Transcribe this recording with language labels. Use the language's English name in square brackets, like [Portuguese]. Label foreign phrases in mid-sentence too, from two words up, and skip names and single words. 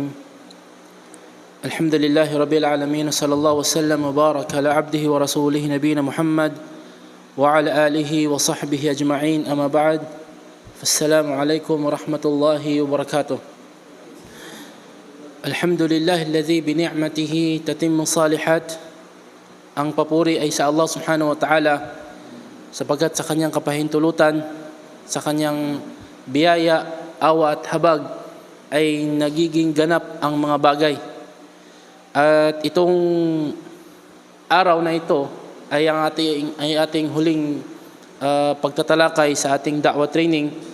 [Arabic] الحمد لله رب العالمين، صلى الله وسلم وبارك على عبده ورسوله نبينا محمد وعلى آله وصحبه أجمعين. أما بعد، فالسلام عليكم ورحمة الله وبركاته. الحمد لله الذي بنعمته تتم الصالحات. [Filipino] Ang papuri ay sa [Arabic] الله سبحانه وتعالى, [Filipino] sapagkat sa kanyang kapahintulutan, sa kanyang biyaya, awa at habag ay nagiging ganap ang mga bagay. At itong araw na ito ay ating huling pagtatalakay sa ating da'wah training.